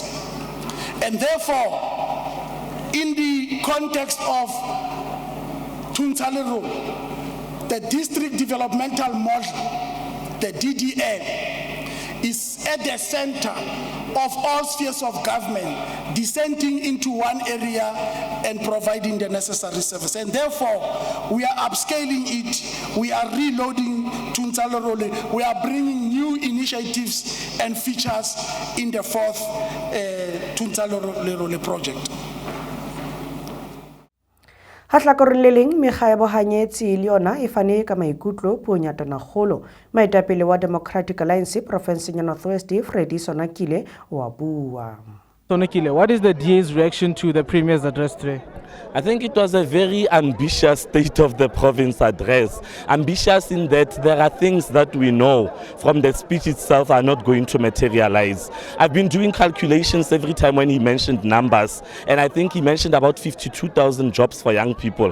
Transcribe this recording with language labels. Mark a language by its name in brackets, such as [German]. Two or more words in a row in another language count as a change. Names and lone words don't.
[English] And therefore, in the context of Thuntsha-Lerwele, the district developmental model, the DDM, is at the center of all spheres of government, descending into one area and providing the necessary service. And therefore, we are upscaling it, we are reloading Thuntsha-Lerwele, we are bringing new initiatives and features in the fourth Thuntsha-Lerwele project. [Southern Sotho] Hahlakoreng le leng mekga ya bohanyetsi le yona e fane ka maikutlo puong ya Tonakgolo. Moetapele wa Democratic Alliance province ya Northwest Freddy Sonakile o a bua. [English] Tonekile, what is the DA's reaction to the Premier's address today? I think it was a very ambitious state of the province address. Ambitious in that there are things that we know from the speech itself are not going to materialize. I've been doing calculations every time when he mentioned numbers, and I think he mentioned about 52,000 jobs for young people.